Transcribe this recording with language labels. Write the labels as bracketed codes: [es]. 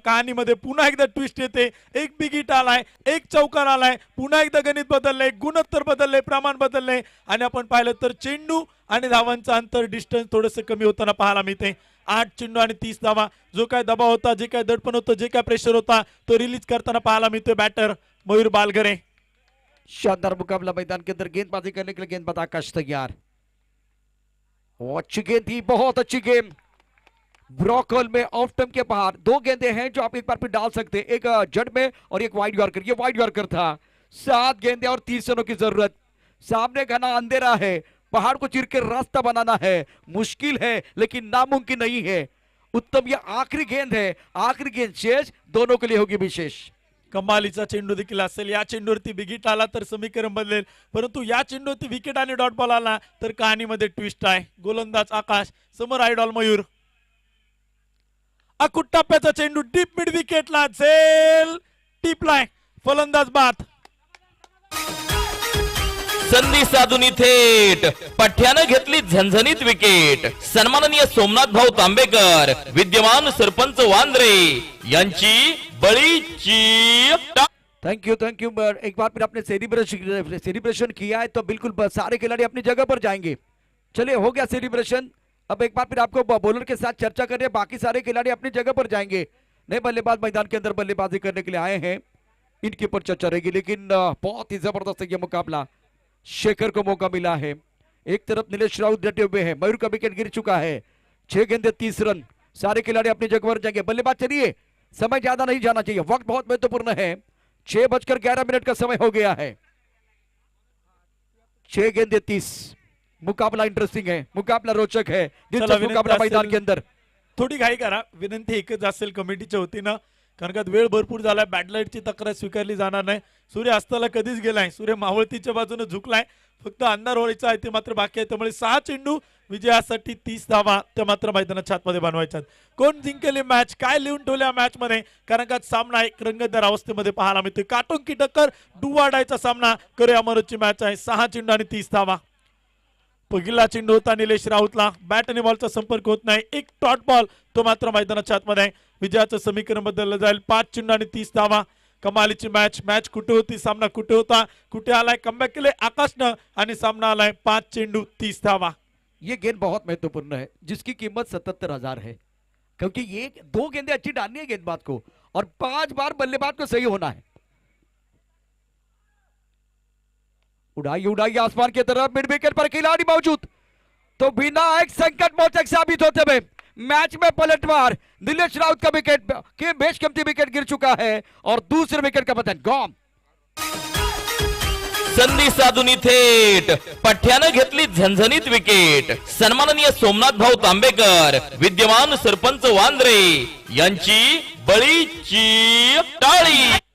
[mr] कहाणीमध्ये पुन्हा एकदा ट्विस्ट येते. एक बिग हिट आलाय, एक चौकार आलाय, पुन्हा एकदा गणित बदललंय, गुणोत्तर बदललंय, प्रमाण बदललंय आणि आपण पाहिलं तर चेंडू आणि धावांचं अंतर डिस्टन्स थोडंसं कमी होताना पाहायला मिळते. 8 चेंडू आणि 30 धावा. जो काय दबाव होता, जे काय दडपण होतं, जे काय प्रेशर होता तो रिलीज करताना पाहायला मिळतोय बॅटर मयूर बालगरे. [hi] शानदार मुकाबला मैदान के अंदर, गेंदबाजी करने के लिए गेंदबाज आकाश तैयार. वो अच्छी गेंद थी, बहुत अच्छी गेंद. ब्रॉकल में ऑफ टर्म के बाहर 2 गेंदे हैं जो आप एक बार फिर डाल सकते हैं, एक जड़ में और एक वाइड यॉर्कर. ये वाइड यॉर्कर था. 7 गेंदे और 30 रनों की जरूरत. सामने घना अंधेरा है, पहाड़ को चीर के रास्ता बनाना है, मुश्किल है लेकिन नामुमकिन नहीं है. उत्तम, ये आखिरी गेंद है, आखिरी गेंद शेष दोनों के लिए होगी विशेष. [mr] कमालीचा चेंडू देखील असेल. या चेंडूवरती विकेट आला तर समीकरण बदलेल, परंतु या चेंडूवरती विकेट आणि डॉट बॉल आला तर कहाणीमध्ये ट्विस्ट आहे. गोलंदाज आकाश, समोर आयडॉल मयूर. अकुट टप्प्याचा चेंडू डीप मिड विकेटला झेल टिपलाय. फलंदाज बाद. संधी साधून थेट पठ्यानं घेतली झणझणीत विकेट. सन्माननीय सोमनाथ भाऊ तांबेकर, विद्यमान सरपंच वांद्रे यांची बळीची [hi] थैंक यू एक बार फिर आपने सेलिब्रेशन किया है तो बिल्कुल सारे खिलाड़ी अपनी जगह पर जाएंगे. चलिए, हो गया सेलिब्रेशन. अब एक बार फिर आपको बॉलर के साथ चर्चा करनी है. बाकी सारे खिलाड़ी अपनी जगह पर जाएंगे. नए बल्लेबाज मैदान के अंदर बल्लेबाजी करने के लिए आए हैं, इनके ऊपर चर्चा रहेगी. लेकिन बहुत ही जबरदस्त ये मुकाबला. शेखर को मौका मिला है. एक तरफ नीलेश राउत डटे हुए हैं, मयूर का विकेट गिर चुका है. 6 गेंदे 30 रन. सारे खिलाड़ी अपनी जगह पर जाएंगे. बल्लेबाज चलिए, समय ज्यादा नहीं जाना चाहिए, वक्त बहुत महत्वपूर्ण है. 6:11 का समय हो गया है. 6 गेंदे 30. मुकाबला इंटरेस्टिंग है, मुकाबला रोचक है, दिलचस्प [mr] विनंती [hi] मुकाबला मैदान [mr] असेल- [hi] के अंदर. [mr] थोडी घाई करा. विनंती एकच असेल कमिटीच्या वतीनं, कारण का वेळ भरपूर झालाय. बॅटलाईटची तक्रार स्वीकारली जाणार नाही. सूर्य अस्ताला कधीच गेलाय, सूर्य मावळतीच्या बाजूने झुकलाय. फक्त अंधार होळीचा आहे ते मात्र बाकी आहे. त्यामुळे 6 चेंडू विजयासाठी 30 धावा त्या मात्र मैदानाच्या आतमध्ये बनवायच्यात. कोण जिंकेल मॅच, काय लिहून ठेवल्या मॅच मध्ये, कारण का सामना एक रंगतदार अवस्थेमध्ये पाहायला मिळतोय. [hi] काटोंकी टक्कर, [mr] डुवाडायचा सामना करूया अमरची मॅच आहे. 6 चेंडू आणि 30 धावा. पहिला चेंडू होता निलेश राऊतला, बॅट आणि बॉलचा संपर्क होत नाही. एक टॉट बॉल तो मात्र मैदानाच्या आतमध्ये आहे. विजयाचं समीकरण बदललं जाईल. 5 चेंडू आणि 30 धावा. कमालीची मॅच कुठे होती, सामना कुठे होता, कुठे आलाय, कमबॅक केले आकाशनं आणि सामना आलाय 5 चेंडू 30 धावा. [hi] ये गेंद बहुत महत्वपूर्ण है, जिसकी कीमत 77,000 है, क्योंकि ये 2 गेंदे अच्छी डालनी है गेंदबाज को और 5 बार बल्लेबाज को सही होना है. उड़ाई आसमान की तरफ, मिड विकेट पर खिलाड़ी मौजूद, तो बिना एक संकट मोचक साबित होते हुए मैच में पलटवार. नीलेश राउत का विकेट के बेशकीमती विकेट गिर चुका है और दूसरे विकेट का पतन. [en] Gone. [mr] संधी साधून थेट पठ्यानं घेतली झणझणीत विकेट. सन्माननीय सोमनाथ भाऊ तांबेकर, विद्यमान सरपंच वांद्रे यांची बळीची टाळी.